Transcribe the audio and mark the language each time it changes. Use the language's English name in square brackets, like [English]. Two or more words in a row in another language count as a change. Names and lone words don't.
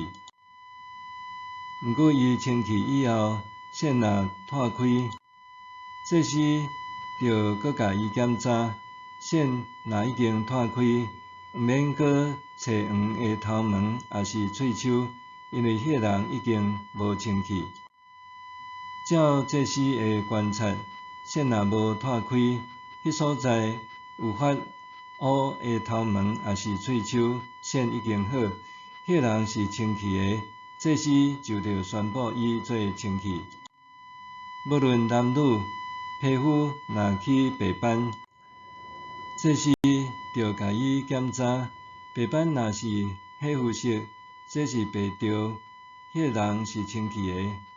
[Min Nan Chinese] 毋过伊清气以后，癬若脱开，这时着阁甲伊检查，癬若已经脱开，毋免阁找黄的头毛，也是喙鬚，因为迄个人已经无清气。照这时的观察，癬若无脱开，迄所在有发乌的头毛，也是喙鬚，癬已经好，迄个人是清气的，这时就着宣布伊做清气。无论男女，皮肤若起白斑，这时着甲伊检查，白斑若是火肤色，这是白着，迄个人是清气的。